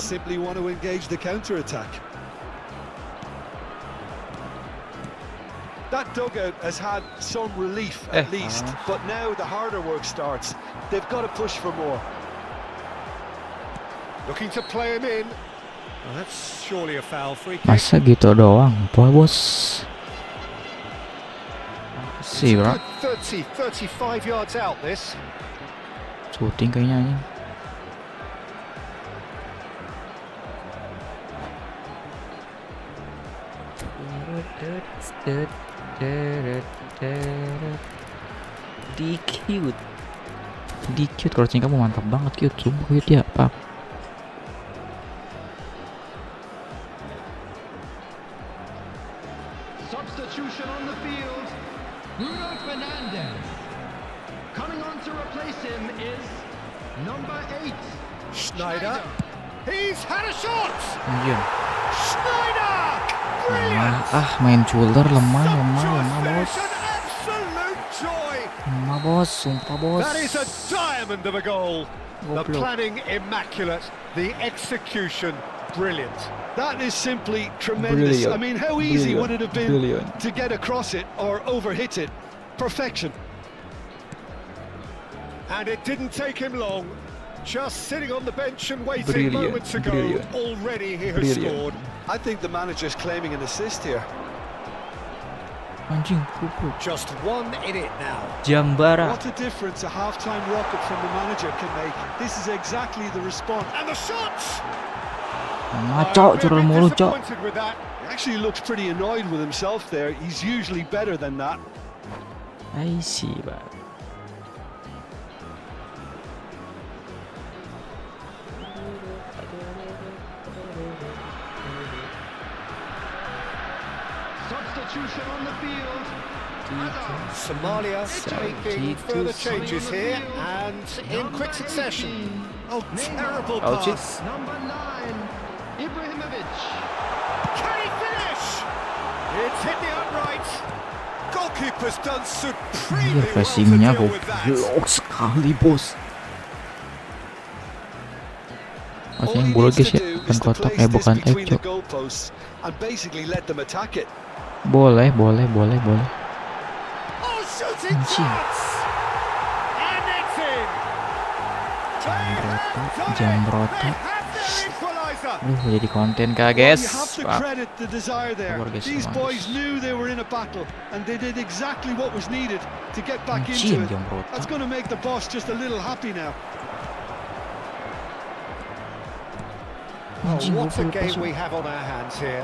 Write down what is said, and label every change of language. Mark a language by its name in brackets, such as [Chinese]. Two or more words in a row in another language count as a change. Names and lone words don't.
[English] just simply want to engage the counter-attack. That dugout has had some relief at least, but now the harder work starts. They've got to push for more. Looking to play him in. Well, that's surely a foul, free kick. [Indonesian] Masa gitu doang, [English] boy bos. See, bro. Good 35 yards out, this. [Indonesian] Shooting kayaknya anjing. Di [English] cute crossing [Indonesian] kamu mantap banget, cute, sumpah cute ya, Pak. [English] Substitution on the field. Bruno Fernandes. Coming on to replace him is number 8. Schneider. He's had a shot! [Indonesian] Anjir. [English] Schneider! [Indonesian] Lemah, [English] Brilliant! [Indonesian] main shoulder lemah [English] Sumptuous [Indonesian] bos. [English] finish, an absolute joy! [Indonesian] Lemah bos, sumpah bos. [English] That is a diamond of a goal. The [Indonesian] Goblok. [English] planning immaculate, the execution brilliant. That is simply tremendous. Brilliant. I mean, how easy would it have been Brilliant. to get across it or overhit it? Perfection. And it didn't take him long. Just sitting on the bench and waiting Brilliant, moments ago. brilliant. Already he has Brilliant. scored. I think the manager's claiming an assist here. [Indonesian] Anjing, goblok. [English] Just one in it now. Jambara. What a difference a half-time rocket from the manager can make. This is exactly the response. And the shots! [Indonesian] Ngaco, curul mulu, cok. [English] Disappointed with that. He actually looks pretty annoyed with himself there. He's usually better than that. I see, bang. Substitution on the field. Hazard. Somalia making further changes here and in quick succession. Oh, terrible Ouch. pass. Number 9. Ibrahimovic. Can he finish? It's hit the upright. Goalkeeper's done [Indonesian] Anjir, [English] supremely well to [Indonesian] passingnya [English] deal with that. [Indonesian] goblok sekali, bos. [English] All [Indonesian] Masih yang [English] he [Indonesian] bola [English] needs [Indonesian] guys [English] to [Indonesian] ya, [English] do [Indonesian] bukan [English] is to [Indonesian] kotak, [English] place this [Indonesian] bukan [English] between the [Indonesian] cok. [English] goalposts and basically let them attack it. [Indonesian] Boleh. [English] Oh, shooting [Indonesian] Anjing. [English] chance! And it's in! [Indonesian] Jambroto. Jadi konten kah [English] Well, [Indonesian] guys? [English] you have to [Indonesian] Pak. [English] credit the desire there. [Indonesian] Sabar, guys, [English] These [Indonesian] sabar, [English] boys [Indonesian] guys. [English] knew they were in a battle, and they did exactly what was needed to get back [Indonesian] Anjing, [English] into it. Jambroto. That's going to make the boss just a little happy now. Oh, [Indonesian] Anjing, [English] what a [Indonesian] gua [English] game [Indonesian] lepas. [English] we have on our hands here.